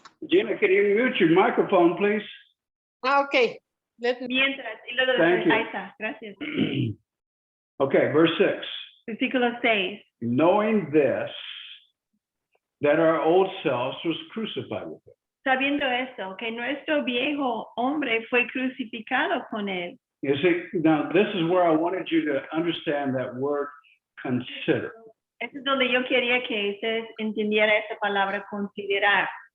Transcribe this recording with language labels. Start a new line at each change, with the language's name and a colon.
English: Gina, can you mute your microphone, please? Ok.
Spanish: Mientras, y luego
English: Thank you.
Spanish: ahí está, gracias.
English: Okay, verse 6.
Spanish: Versículo 6.
English: Knowing this, that our old selves was crucified with him.
Spanish: Sabiendo esto, que nuestro viejo hombre fue crucificado con él.
English: You see, now this is where I wanted you to understand that word consider.
Spanish: Eso es donde yo quería que ustedes entendieran esa palabra considerar.